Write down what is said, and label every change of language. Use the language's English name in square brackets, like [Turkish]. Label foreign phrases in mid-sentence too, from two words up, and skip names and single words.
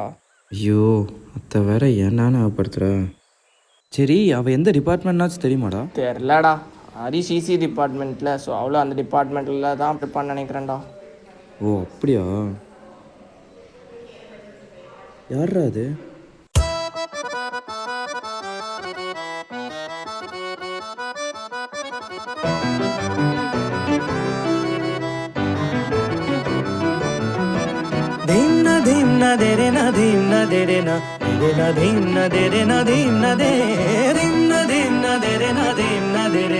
[Tamil] ஐயோ, அத்தை வேற ஏன்னா ஞாபகப்படுத்துற. சரி, அவள் எந்த டிபார்ட்மெண்ட்னாச்சும் தெரியுமாடா? தெரிலடா. ஹரிஷ் சிசி டிபார்ட்மெண்ட்டில். ஸோ அவ்வளோ அந்த டிபார்ட்மெண்ட்டில் தான் இருப்பான்னு நினைக்கிறேன்டா. ஓ, அப்படியா? யாரா அது? धीमना देरे ना धीमना देरे ना देरे ना धीमना देरे ना धीमना दे धीमना धीमना देरे ना धीमना देरे